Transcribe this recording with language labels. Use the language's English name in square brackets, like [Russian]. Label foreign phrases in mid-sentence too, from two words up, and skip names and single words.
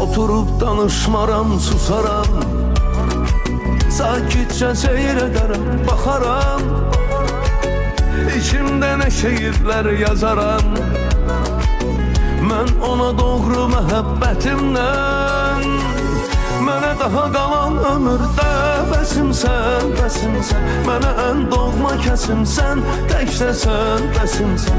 [Turkish] Oturup danışmaram, susaram, sakitçe seyrederim, bakaram. İçimde ne şiirler yazaram, mən ona doğru məhəbbətimdən. [Azerbaijani] Mənə daha qalan ömürdə bəsimsən, bəsimsən. Mənə ən doğma kəsimsən, təkcəsən, bəsimsən.